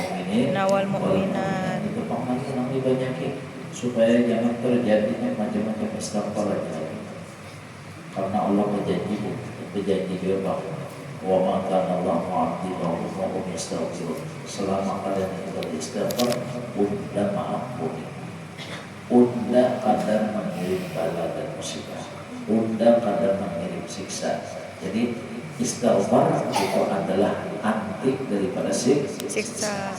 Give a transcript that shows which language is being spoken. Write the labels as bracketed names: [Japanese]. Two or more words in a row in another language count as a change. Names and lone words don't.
[Indonesian] mukminin wal mu'minat. itu panggilan yang dibanyakin supaya jangan terjadinya macam-macam istighfar lagi. Karena Allah berjanji dia bahwa [Arabic] وما كان الله معذبهم وهم يستغفرون. [Indonesian] Selama kalian beristighfar, unda mengampuni, unda kadang mengirim bala dan musibah, unda kadang mengirim siksa. Jadi istighfar itu adalah anti daripada siksa.